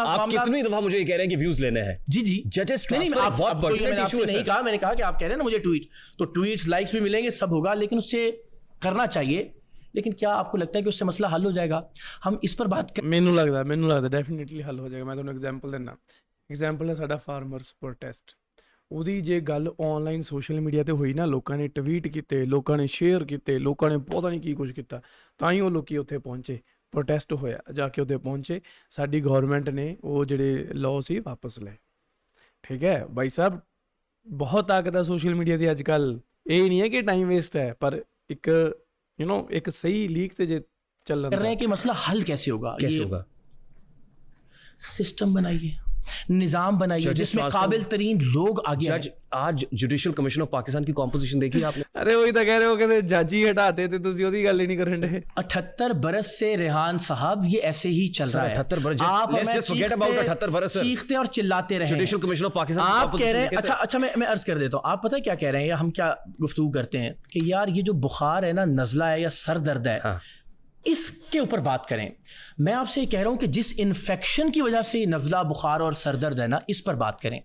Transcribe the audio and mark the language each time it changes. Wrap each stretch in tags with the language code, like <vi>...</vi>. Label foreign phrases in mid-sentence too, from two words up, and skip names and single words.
<ur>آپ کتنی دفعہ مجھے یہ کہہ رہے ہیں کہ ویوز لینے ہیں؟ جی جی</ur> <en>ججز</en> <ur>بہت</ur> <en>pertinent issue</en> <ur>ہے. نہیں کہا, میں نے کہا کہ آپ کہہ رہے ہیں نا مجھے ٹویٹ, تو ٹویٹس لائکس بھی ملیں گے, سب ہوگا, لیکن اس سے کرنا چاہیے. لیکن کیا آپ کو لگتا ہے کہ اس سے مسئلہ حل ہو جائے گا؟ ہم اس پر بات کریں.</ur> <pa>مینوں لگتا ہے ڈیفینیٹلی حل ہو جائے گا. میں تمہیں ایگزامپل دینا. ایگزامپل ہے ਸਾਡਾ</pa> <en>farmers protest.</en> <pa>ਉਹਦੀ ਜੇ ਗੱਲ ਆਨਲਾਈਨ</pa> <en>social media</en> <pa>ਤੇ ਹੋਈ ਨਾ, ਲੋਕਾਂ ਨੇ ਟਵੀਟ ਕੀਤੇ, ਲੋਕਾਂ ਨੇ ਸ਼ੇਅਰ ਕੀਤੇ, ਲੋਕਾਂ ਨੇ ਪਤਾ ਨਹੀਂ ਕੀ ਕੁਝ ਕੀਤਾ, ਤਾਂ ਹੀ ਉਹ ਲੋਕੀ ਉੱਥੇ ਪਹੁੰਚੇ. ਪ੍ਰੋਟੈਸਟ ਹੋਇਆ, ਜਾ ਕੇ ਉੱਥੇ ਪਹੁੰਚੇ. ਸਾਡੀ ਗਵਰਨਮੈਂਟ ਨੇ ਉਹ ਜਿਹੜੇ ਲਾਅ ਸੀ ਵਾਪਸ ਲਏ. ਠੀਕ ਹੈ ਭਾਈ ਸਾਹਿਬ, ਬਹੁਤ ਤਾਕਤ ਹੈ</pa> <en>social media</en> <pa>ਦੀ ਅੱਜ ਕੱਲ੍ਹ. ਇਹ ਨਹੀਂ ਹੈ ਕਿ</pa> <en>time waste</en> <pa>ਹੈ, ਪਰ ਇੱਕ ایک صحیح لیک تے جے چل</pa> <ur>رہے ہیں کہ مسئلہ حل کیسے ہوگا. سسٹم بنائیے, نظام بنائیے جس میں قابل ترین لوگ آگے ہیں. آج جوڈیشل کمیشن آف پاکستان کی کمپوزیشن دیکھی آپ نے؟ ارے وہی تو کہہ رہے ہو کہ جج ہی ہٹاتے تھے,</ur> <pa>تسی ਉਹਦੀ ਗੱਲ ਹੀ نہیں کرن دے.</pa> <ur>78 برس سے ریحان صاحب یہ ایسے ہی چل رہا ہے. 78 برس,</ur> <en>let's just forget about 78 برس.</en> <ur>چیختے اور چلاتے رہے. جوڈیشل کمیشن آف پاکستان آپ کہہ رہے ہیں, اچھا میں عرض کر دیتا ہوں. آپ پتہ کیا کہہ رہے ہیں یا ہم کیا گفتگو کرتے ہیں کہ یار یہ جو بخار ہے نا, نزلہ ہے یا سر درد ہے, اس کے اوپر بات کریں. میں آپ سے یہ کہہ رہا ہوں کہ جس انفیکشن کی وجہ سے نزلہ, بخار اور سر درد ہے نا, اس پر بات کریں.</ur>